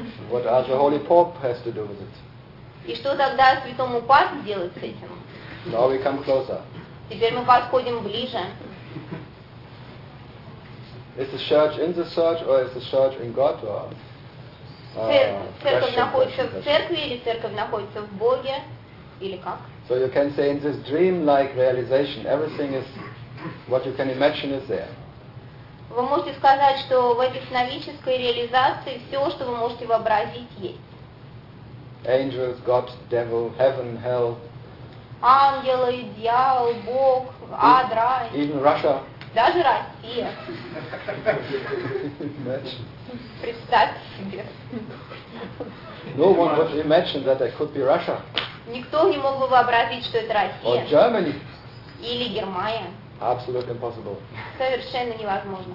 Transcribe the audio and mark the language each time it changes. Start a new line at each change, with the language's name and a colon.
English: What does the Holy Pope has to do with it?
Russian: И что тогда святому папе делать с этим?
English: Now we come closer.
Russian: Теперь мы подходим ближе.
English: Is the church in the church or is the church in God? Or,
Russian: церковь находится в церкви или церковь находится в Боге или как?
English: So you can say in this dream-like realization, everything is what you can imagine is there.
Russian: Вы можете сказать, что в этой сновической реализации все, что вы можете вообразить, есть.
English: Angels, God, devil, heaven, hell.
Russian: Ангелы, дьявол, Бог, ад, рай.
English: Even Russia.
Russian: Даже Россия.
English: Imagine.
Russian: Представьте себе.
English: No one would imagine that it could be Russia.
Russian: Никто не мог бы вообразить, что это Россия.
English: Or Germany.
Russian: Или Германия.
English: Absolutely impossible.
Russian: Совершенно невозможно.